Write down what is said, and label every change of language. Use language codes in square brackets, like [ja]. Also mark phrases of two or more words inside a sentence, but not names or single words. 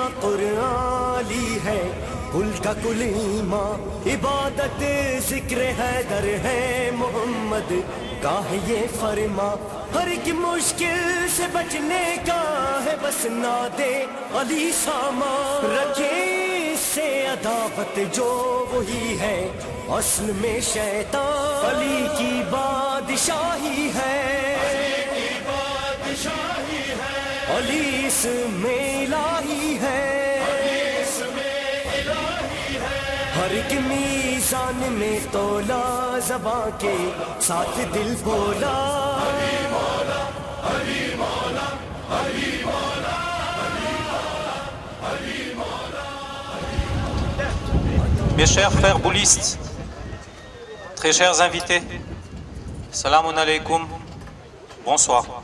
[ur] قرآن، علی ہے کل کا کل ایمان، عبادت ذکر حیدر ہے، محمد کا ہے یہ فرما، ہر ایک مشکل سے بچنے کا ہے، بس نہ دے علی سامان، رکھے اس سے عداوت جو وہی ہے اصل میں شیطان، علی کی بادشاہی ہے، علی اس میں الہی ہے، ہر ایک میزان میں تولا، زباں کے ساتھ دل بولا، [fr] Mes chers frères boulistes, très chers invités, [ar] سلام عليكم, [fr] bonsoir.